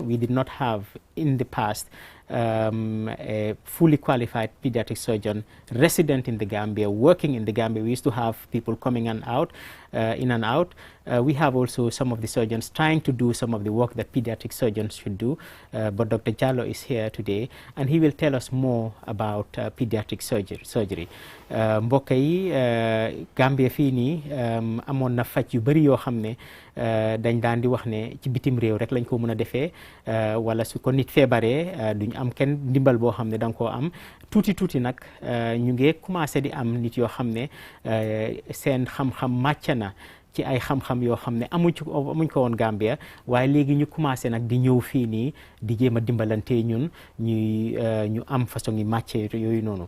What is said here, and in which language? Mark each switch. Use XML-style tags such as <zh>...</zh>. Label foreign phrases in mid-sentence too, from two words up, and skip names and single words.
<en>We did not have in the past a fully qualified pediatric surgeon resident in the Gambia, working in the Gambia. We used to have people coming in and out. We have also some of the surgeons trying to do some of the work that pediatric surgeons should do, but Dr. Jallo is here today, and he will tell us more about pediatric surgery.</en> <wo>Mbokk yi Gambia fii nii amoon na faj yu bëri yoo xam ne dañ daan di wax ne ci bitim réew rek lañ ko mën a defee wala su ko nit feebaree duñ am kenn ndimbal boo xam ne da nga koo am tuuti nag ñu ngi commencé di am nit yoo xam ne seen xam-xam màcc na ci ay xam-xam yoo xam ne amuñ ko woon Gambia, waaye léegi ñu commencé nag di ñëw fii nii di jéem a dimbalante ñun ñu am façon yi màcc yooyu noonu.</wo>